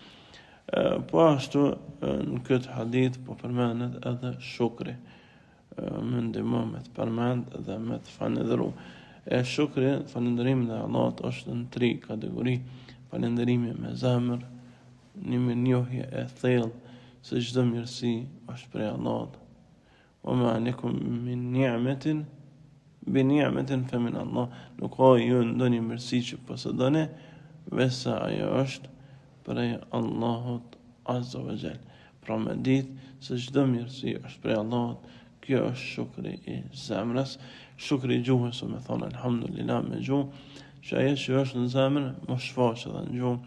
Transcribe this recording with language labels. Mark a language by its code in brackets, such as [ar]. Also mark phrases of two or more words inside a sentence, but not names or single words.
[sq] Po ashtu në këtë hadith po përmendet edhe shukri, me ndihmë me të përmend dhe me të falenderu. Shukri, falenderimi dhe Allahut është në 3 kategori: falenderimi me zemër, një mirënjohje e thellë se çdo mirësi është prej Allahut. [ar] وما عليكم من نعمة بنعمة فمن الله. [sq] Nuk ka ju ndonjë mirësi që posëdoni, veçse ajo është prej Allahut [ar] عز وجل. [sq] Pra me ditë se çdo mirësi është prej Allahut. Kjo është shukri i zemrës, shukri i gjuhës, me thonë alhamdulillah me gjuhë, që ajo që është në zemër më shfaqet edhe në gjuhë.